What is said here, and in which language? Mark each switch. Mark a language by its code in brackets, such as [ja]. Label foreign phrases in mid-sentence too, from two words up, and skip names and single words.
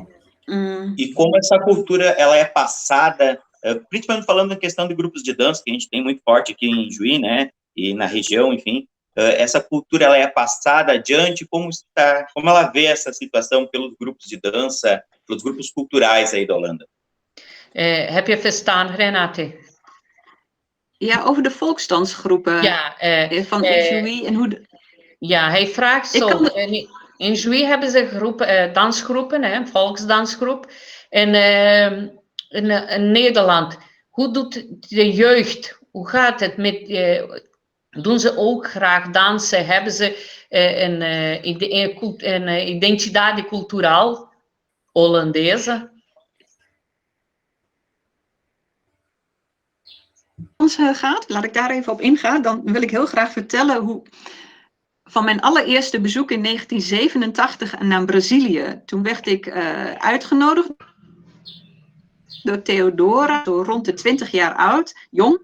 [pt] E como essa cultura ela é passada, principalmente falando na questão de grupos de dança, que a gente tem muito forte aqui em Juí, né, e na região, enfim, essa cultura ela é passada adiante, como ela vê essa situação pelos grupos de dança, pelos grupos culturais aí da Holanda? [nl] Heb je verstaan, Renate? Ja, over de volksdansgroepen Ja, van Julie en hoe... ja, hij vraagt zo. In Julie hebben ze groepen, dansgroepen, hè, volksdansgroep. En in Nederland, hoe doet de jeugd? Hoe gaat het met... doen ze ook graag dansen? Hebben ze een [pt] identidade cultural Hollandese? [nl] Gaat, laat ik daar even op ingaan. Dan wil ik heel graag vertellen hoe... Van mijn allereerste bezoek in 1987 naar Brazilië. Toen werd ik uitgenodigd door Theodora, zo rond de 20 jaar oud, jong.